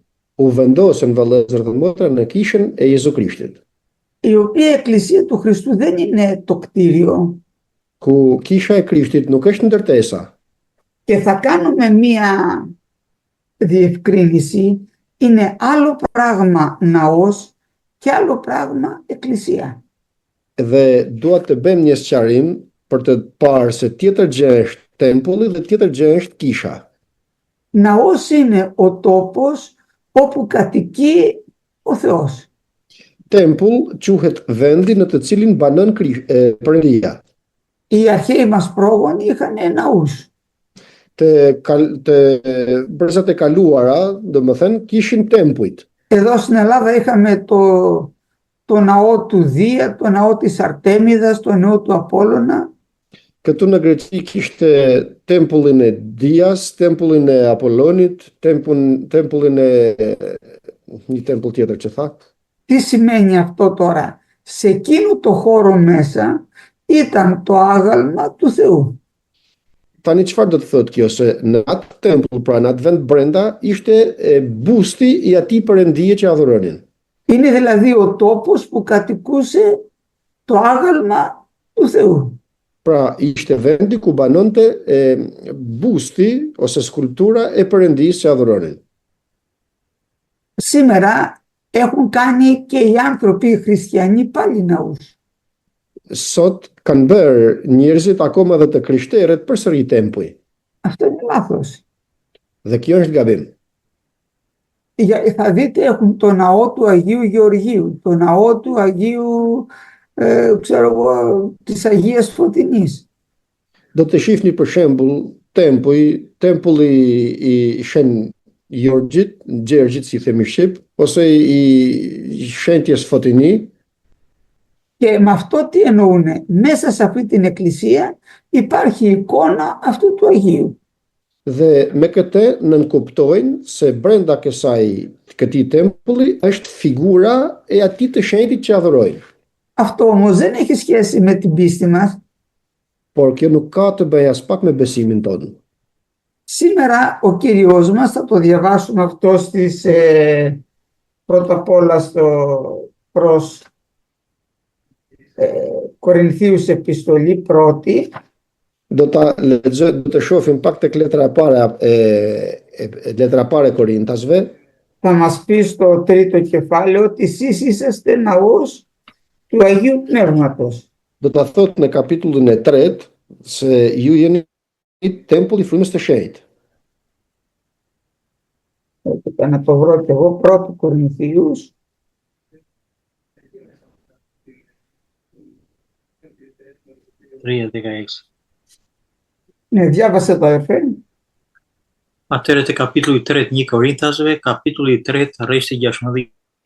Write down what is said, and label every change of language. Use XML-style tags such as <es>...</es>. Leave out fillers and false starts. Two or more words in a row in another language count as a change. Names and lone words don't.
<sq>U vendosen vëllezër dhe motra në kishën e Jezu Krishtit.</sq> <el>Η οποία Εκκλησία του Χριστού δεν είναι το κτίριο.</el> <sq>Ku kisha e Krishtit nuk është ndërtesa.</sq> <el>Και θα κάνουμε μία διευκρίνηση. Είναι άλλο πράγμα ναός και άλλο πράγμα εκκλησία.</el> <sq>Dhe dua të bëjmë një sqarim për të parë se tjetër gjë është tempulli dhe tjetër gjë është kisha.</sq> <el>Ναός είναι ο τόπος όπου κατοικεί ο Θεός.</el> <sq>Tempull quhet vendi në të cilin banon Perëndia.</sq> <el>Οι αρχαίοι μας πρόγονοι είχαν ναούς.</el> <sq>të brezat e kaluara, domethënë, kishin tempujt.</sq> <el>Εδώ στην Ελλάδα είχαμε το ναό του Δία, το ναό της Αρτέμιδας, το ναό του Απόλλωνα.</el> <sq>Këtu në Greqi kishte tempullin e Dias, tempullin e Apollonit, tempullin e një tempull tjetër që tha.</sq> <el>Τι σημαίνει αυτό τώρα? Σε εκείνο το χώρο μέσα ήταν το άγαλμα του Θεού.</el> <sq>Tani çfarë do të thotë kjo? Se në atë tempull, pra në atë vend brenda, ishte busti i atij perëndije që adhuronin.</sq> <el>Είναι δηλαδή ο τόπος που κατοικούσε το άγαλμα του Θεού.</el> <sq>Pra ishte vendi ku banonte busti ose skulptura e perëndisë që adhuronin.</sq> <el>Σήμερα έχουν κάνει και οι άνθρωποι οι χριστιανοί πάλι ναούς.</el> <sq>Sot kanë bërë njerëzit akoma dhe të krishterët përsëri tempuj.</sq> <el>Αυτό είναι λάθος.</el> <sq>Dhe kjo është gabim.</sq> <el>Θα δείτε έχουν το ναό του Αγίου Γεωργίου, το ναό του Αγίου της Αγίας Φωτεινής.</el> <sq>Do të shihni për shembull tempulli i Shen Gjergjit, si themi shqip, ose i Shenjtjes Fotini.</sq> <el>Και με αυτό τι εννοούνε? Μέσα σε αυτή την εκκλησία υπάρχει εικόνα αυτού του Αγίου.</el> <sq>Dhe me këtë nënkuptojnë se brenda këtij tempulli është figura e atij të shenjtit që adhurojnë.</sq> <el>Αυτό όμως δεν έχει σχέση με την πίστη μας.</el> <sq>Por kjo nuk ka të bëjë as pak me besimin tonë.</sq> <el>Σήμερα ο Κύριος μας, θα το διαβάσουμε αυτό πρώτα απ' όλα προς Κορινθίους επιστολή πρώτη.</el> <sq>Do të shohim pak tek letra e pare Korintasve.</sq> <el>Θα μας πει στο τρίτο κεφάλαιο ότι εσείς είσαστε ναός του Αγίου Πνεύματος.</el> <sq>Do ta thotë në kapitullin e 3 se ju jeni tempulli i frymës së shenjtë.</sq> <el>Να το βρω και εγώ, πρώτο Κορινθίους. Ναι, διάβασε το αδερφέ.</el> <sq>Atëherë te kapitulli 3 1 Korintasve, kapitulli 3 rreshti 16.</sq>